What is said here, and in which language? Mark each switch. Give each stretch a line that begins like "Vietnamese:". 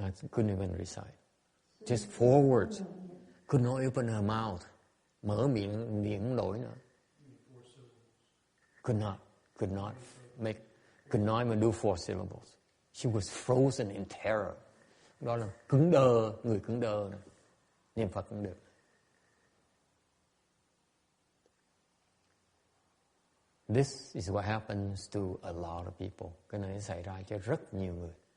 English: Couldn't even recite. Just 4 words. Could not open her mouth.
Vietnamese: Mở miệng niệm nổi nữa.
English: Could not even do 4 syllables. She was frozen in terror.
Vietnamese: Đó là cứng đờ, người cứng đờ này. Niệm Phật cũng được.
English: This is what happens to a lot of people.
Vietnamese: Cái này xảy ra cho rất nhiều người.